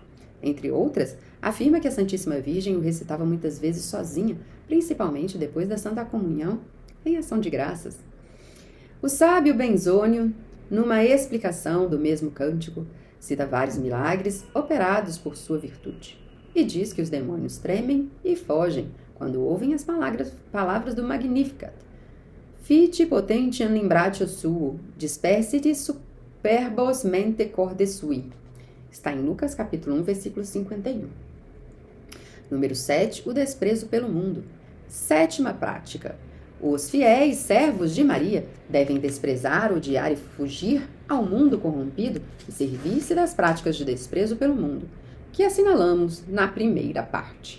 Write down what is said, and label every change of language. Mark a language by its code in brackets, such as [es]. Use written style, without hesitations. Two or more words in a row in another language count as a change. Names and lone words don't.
[pt] Entre outras, afirma que a Santíssima Virgem o recitava muitas vezes sozinha, principalmente depois da Santa Comunhão, em ação de graças. O sábio Benzônio, numa explicação do mesmo cântico, cita vários milagres operados por sua virtude, e diz que os demônios tremem e fogem quando ouvem as palavras do Magnificat. [la] Fit potentiam imbratio suo, dispersit superbos mente corde sui. [pt] Está em Lucas capítulo 1, versículo 51. Número 7, o desprezo pelo mundo. Sétima prática. Os fiéis servos de Maria devem desprezar, odiar e fugir ao mundo corrompido e servir-se das práticas de desprezo pelo mundo, que assinalamos na primeira parte.